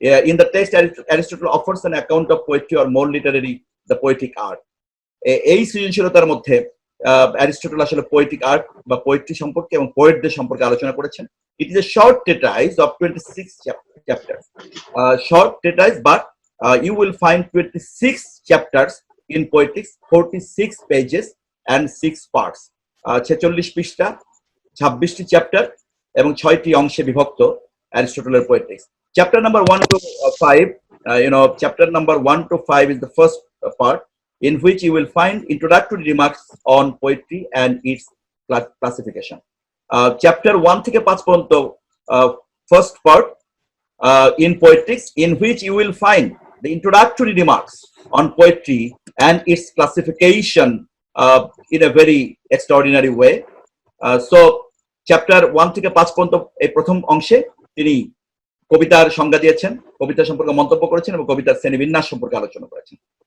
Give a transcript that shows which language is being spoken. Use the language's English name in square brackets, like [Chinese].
[English] In the text, Aristotle offers an account of poetry, or more literally, the poetic art. [Bangla] এই সৃজনশীলতার মধ্যে Aristotle আসলে poetic art বা poetry সম্পর্কে এবং পোয়েটদের সম্পর্কে আলোচনা করেছেন। [English] It is a short treatise of 26 chapters. Short treatise, but you will find 26 chapters in Poetics, 46 pages and 6 parts. [Bangla] 46 পৃষ্ঠা, 26টি চ্যাপ্টার এবং 6টি অংশে বিভক্ত অ্যারিস্টটলের Poetics. [English] Chapter number 1 to 5, chapter number 1 to 5 is the first part, in which you will find introductory remarks on poetry and its classification. [Bangla] Chapter 1 থেকে 5 পর্যন্ত first part [English] in poetics, in which you will find the introductory remarks on poetry and its classification in a very extraordinary way. [Bangla] So chapter 1 থেকে 5 পর্যন্ত এই প্রথম অংশে তিনি কবিতার সংজ্ঞা দিয়েছেন, কবিতা সম্পর্কে মন্তব্য করেছেন এবং কবিতার শ্রেণীবিন্যাস সম্পর্কে আলোচনা করেছেন।